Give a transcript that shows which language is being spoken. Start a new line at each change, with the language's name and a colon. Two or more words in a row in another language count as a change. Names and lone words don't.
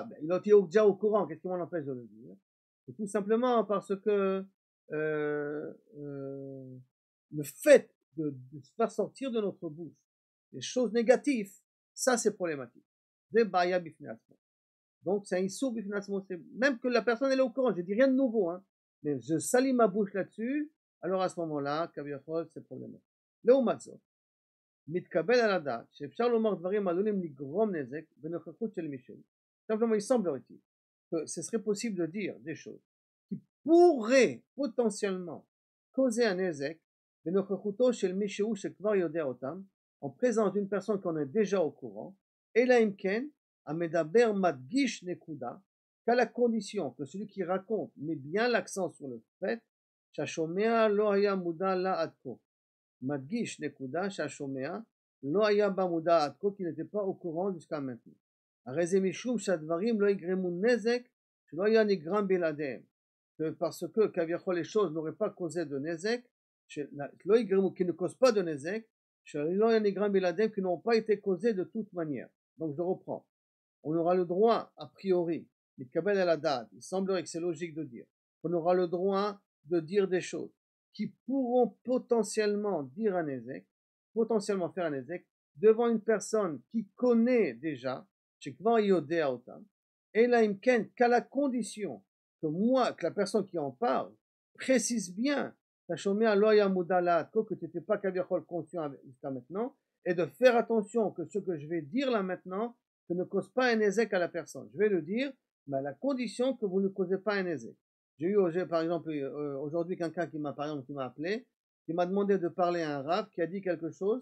French: Il a été déjà au courant, qu'est-ce qui m'en empêche de le dire? Et tout simplement parce que le fait de se faire sortir de notre bouche des choses négatives, ça c'est problématique. Donc c'est un
Hebrew: איסור בפני עצמו,
French: même que la personne elle est au courant, je dis rien de nouveau, hein, mais je salis ma bouche là-dessus, alors à ce moment-là, כביכול, c'est problématique.
Hebrew: לעומת זאת, מתקבל על הדעת שאפשר לומר דברים עלולים לגרום נזק בנוכחות של מישהו.
French: Simplement, il semblerait-il que ce serait possible de dire des choses qui pourraient potentiellement causer un nezek
Hebrew: בנוכחותו של מישהו שכבר יודע אותם,
French: en présence d'une personne qu'on est déjà au courant,
Hebrew: אלא אם כן, המדבר מדגיש נקודה,
French: qu'à la condition que celui qui raconte met bien l'accent sur le fait
Hebrew: שהשומע לא היה מודע לה עד כה. מדגיש נקודה שהשומע לא היה בה מודע עד כה, כי
French: n'était pas au courant jusqu'à maintenant.
Hebrew: הרי זה משום שהדברים לא יגרמו נזק שלא היה נגרם בלעדיהם.
French: Parce que כביכול les choses n'auraient pas causé de נזק,
Hebrew: שלא יגרמו,
French: qui ne causent pas de נזק,
Hebrew: שלא היה נגרם בלעדיהם,
French: qui n'ont pas été causés de toute manière. Donc je reprends. On aura le droit, a priori,
Hebrew: מתקבל על הדעת,
French: il semblerait que c'est logique de dire, qu'on aura le droit de dire des choses qui pourront potentiellement dire un nezek, potentiellement faire un nezek, devant une personne qui connaît déjà,
Hebrew: שכבר יודע אותם, אלא אם כן,
French: qu'à la condition que moi, que la personne qui en parle, précise bien,
Hebrew: שהשומע לא היה מודע לה עד כה,
French: que tu n'étais pas כביכול conscient jusqu'à maintenant, et de faire attention que ce que je vais dire là maintenant, que ne cause pas un nezek à la personne. Je vais le dire, mais à la condition que vous ne causez pas un nezek. J'ai eu par exemple aujourd'hui quelqu'un qui m'a appelé, qui m'a demandé de parler à un rav qui a dit quelque chose.